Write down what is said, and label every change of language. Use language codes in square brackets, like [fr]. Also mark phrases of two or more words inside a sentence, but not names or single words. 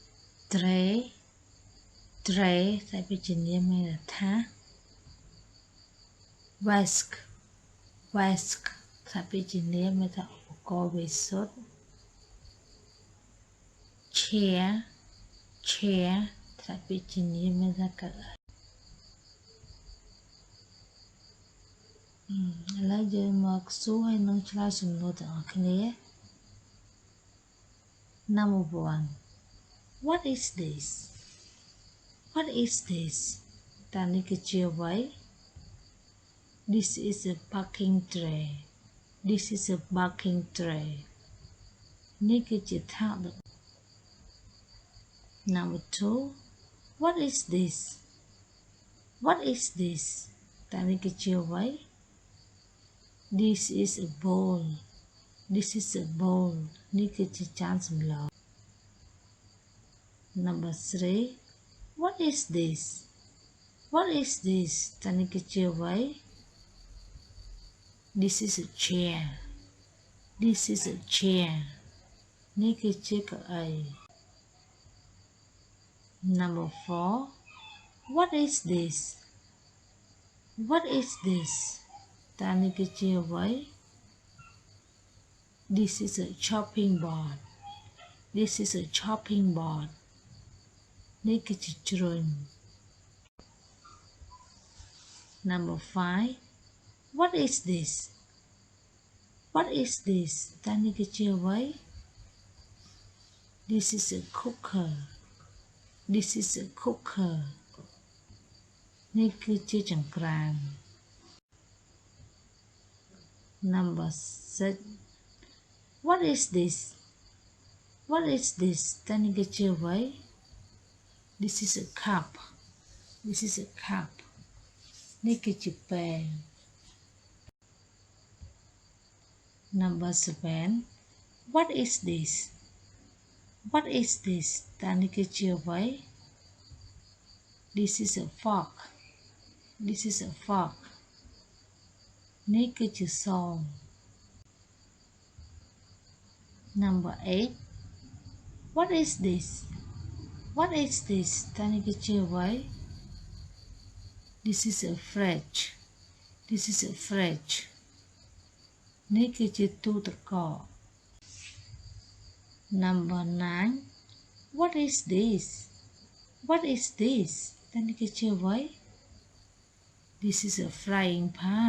[km] tray ថាវិជ្ជានេះមានន័យថា [en] Whisk Whisk [km] ថាពីជានាមមានថាឧបករណ៍វេសុត [en] Chair Chair [km] ថាពីជានាមមានថាកៅអីឥឡូវយើងមកសួរហើយនឹងឆ្លើយសំណួរទាំងអស់គ្នា [en] Number 1 What is this? What is this? [km] តើនេះគឺជាអ្វី [en] This is a parking tray. This is a parking tray. [km] នេះគឺជាថោដឹក [en] Number 2 What is this? What is this? [km] តើនេះគឺជាអ្វី [en] This is a bowl. This is a bowl. [km] នេះគឺជាចានសម្ល [en] Number 3 What is this? What is this? [km] តើនេះគឺជាអ្វី [en] This is a chair. This is a chair. [km] នេះគឺជាកៅអី [en] Number 4 What is this? What is this? [km] តើនេះគឺជាអ្វី [en] This is a chopping board. This is a chopping board. [km] នេះគឺជាជ្រុញ [en] Number 5 What is this? What is this? [km] តើនេះគឺជាអ្វី [en] This is a cooker. This is a cooker. [km] នេះគឺជាចង្ក្រាន [en] Number 6 What is this? What is this? [km] តើនេះគឺជាអ្វី [en] This is a cup. This is a cup. [km] នេះគឺជាពែង [en] Number 7 What is this? What is this? [km] តើនេះគឺជាអ្វី [en] This is a fork. This is a fork. [km] នេះគឺជាសម [en] Number 8 What is this? What is this? [km] តើនេះគឺជាអ្វី [en] This is a fridge. This is a fridge. [km] នេះគឺជាទូទឹកកក [en] Number 9 What is this? What is this? [km] តើនេះគឺជាអ្វី [en] This is a frying pan.